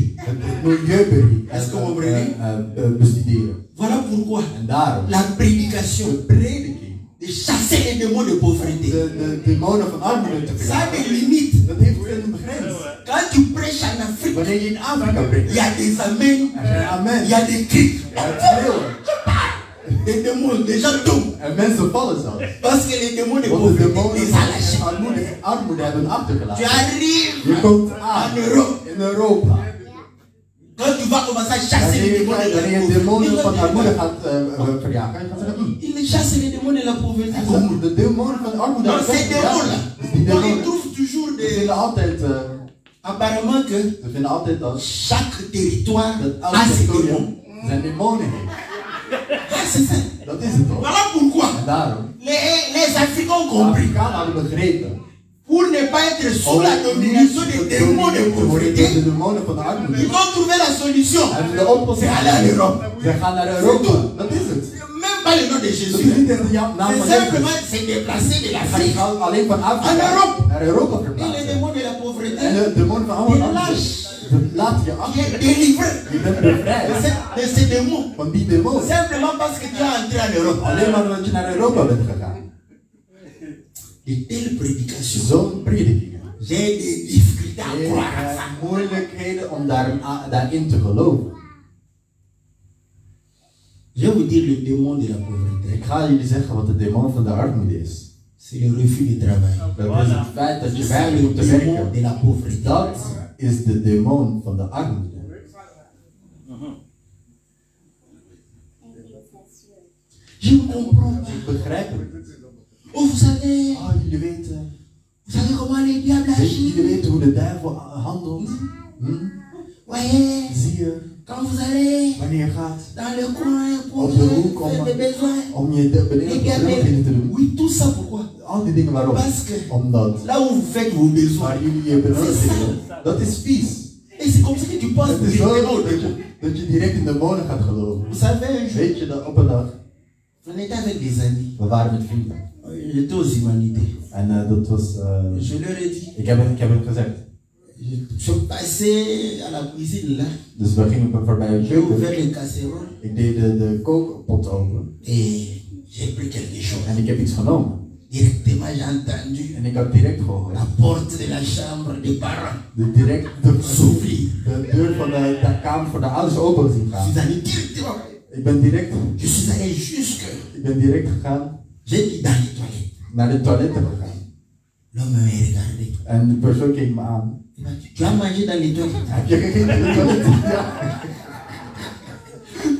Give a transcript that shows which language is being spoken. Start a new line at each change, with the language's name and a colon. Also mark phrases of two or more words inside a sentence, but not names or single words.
Dutch: het milieubeheer
French: Est-ce que vous comprenez?
Dutch: bestuderen.
French: Voilà pourquoi
Dutch: En daarom,
French: la prédication
Dutch: de prediking,
French: de chasser les démons de pauvreté.
Dutch: de demonen van armoede te
French: Ça a
Dutch: verjagen,
French: des limites.
Dutch: dat heeft een grens.
French: Quand tu prêches en Afrique,
Dutch: Wanneer je in Afrika
French: il
Dutch: brengt,
French: y a des amens,
Dutch: er zijn amen,
French: il y a des cris,
Dutch: het schreeuwen.
French: des démons, des gens tombent.
Dutch: En mensen vallen zelfs.
French: Parce que les démons de
Dutch: Want de
French: pauvreté
Dutch: demonen
French: les
Dutch: van
French: a lâchés.
Dutch: armoede hebben
French: Tu
Dutch: achtergelaten.
French: arrives
Dutch: Je komt
French: en
Dutch: aan
French: Europe.
Dutch: in Europa.
French: Quand tu vas commencer à chasser les démons de
Dutch: Wanneer je
French: la
Dutch: demonen van
French: pauvreté,
Dutch: armoede gaat verjagen, je gaat zeggen,
French: il chasse les démons de la pauvreté.
Dutch: de demonen van armoede
French: Donc
Dutch: gaan
French: ces démons-là,
Dutch: Dus die
French: donc ils
Dutch: demonen,
French: trouvent toujours
Dutch: ze
French: des...
Dutch: vinden altijd,
French: Apparemment que
Dutch: ze vinden altijd dat
French: chaque territoire
Dutch: elk
French: a ses
Dutch: territorium
French: démons.
Dutch: zijn demonen heeft.
French: Ah, c'est ça.
Dutch: Dat is het toch?
French: Voilà pourquoi
Dutch: En daarom,
French: les Africains ont
Dutch: de
French: compris.
Dutch: Afrikanen hadden begrepen,
French: Pour ne pas être sous la domination des démons de
Dutch: de
French: pauvreté,
Dutch: demonen van de armoede.
French: ils ont trouvé la solution.
Dutch: En de oplossing
French: C'est aller à l'Europe.
Dutch: Ze gaan naar Europa. Dat is het.
French: Même pas le nom de
Dutch: Dat is
French: Jésus.
Dutch: niet in de naam
French: C'est
Dutch: van
French: simplement
Dutch: Jezus.
French: se déplacer de
Dutch: Hij
French: l'Afrique
Dutch: gaat alleen van Afrika
French: En Europe.
Dutch: naar Europa
French: et les
Dutch: verplaatsen.
French: démons de la pauvreté.
Dutch: En de demonen van armoede, laat je
French: Qui
Dutch: achter.
French: est délivré
Dutch: Je bent
French: de
Dutch: bevrijd
French: ces démons.
Dutch: van die demonen.
French: Simplement parce que tu es entré en Europe.
Dutch: Alleen maar omdat je naar Europa bent gegaan.
French: De telles prédications.
Dutch: Zo'n predikingen.
French: J'ai des difficultés à
Dutch: Ik
French: croire à ça.
Dutch: heb moeilijkheden om daarin te geloven.
French: Je vais vous dire le démon de la pauvreté.
Dutch: Ik ga jullie zeggen wat de demon van de armoede is.
French: C'est le refus de travail.
Dutch: Dat is het feit dat je
French: C'est
Dutch: weinig
French: le
Dutch: om te
French: démon
Dutch: werken.
French: de la pauvreté.
Dutch: Dat is de demon van de armoede.
French: Je ne comprends pas.
Dutch: Ik begrijp het.
French: Oh, vous savez,
Dutch: Oh, jullie weten.
French: vous savez comment les diables
Dutch: Jullie
French: agissent.
Dutch: weten hoe de duivel handelt.
French: Voyez,
Dutch: Zie je,
French: quand vous allez
Dutch: wanneer je gaat
French: dans le coin pour
Dutch: op de hoek
French: faire des besoins,
Dutch: om je beneden te doen.
French: oui, tout ça pourquoi?
Dutch: Al die dingen waarom?
French: Parce que
Dutch: Omdat
French: là où vous faites vos besoins,
Dutch: waar jullie je benodigden, dat is vies.
French: et c'est comme ça que tu penses
Dutch: Het is zo
French: directement au démon.
Dutch: dat je direct in de demonen gaat geloven.
French: Vous savez, un jour,
Dutch: Weet je dat op een dag,
French: on était avec des amis.
Dutch: we waren met vrienden.
French: J'étais aux humanités.
Dutch: En dat was,
French: Je leur ai dit,
Dutch: ik heb het gezegd.
French: je suis passé à la cuisine là.
Dutch: Dus we gingen voorbij het
French: J'ai
Dutch: keuken.
French: ouvert les casseroles
Dutch: Ik deed de kookpot open.
French: et j'ai pris quelque chose.
Dutch: En ik heb iets genomen.
French: Directement, j'ai entendu
Dutch: En ik had direct gehoord.
French: la porte de la chambre des parents
Dutch: Direct de
French: s'ouvrir.
Dutch: deur van de kamer voor de ouders open zien
French: Je
Dutch: gaan.
French: suis allé directement.
Dutch: Ik ben direct gegaan
French: J'ai dit dans les toilettes.
Dutch: naar de toiletten gegaan.
French: L'homme m'a regardé.
Dutch: En de persoon keek me aan.
French: Il m'a dit, tu as mangé dans les toilettes?
Dutch: Heb je gegeten in de toiletten? Ja.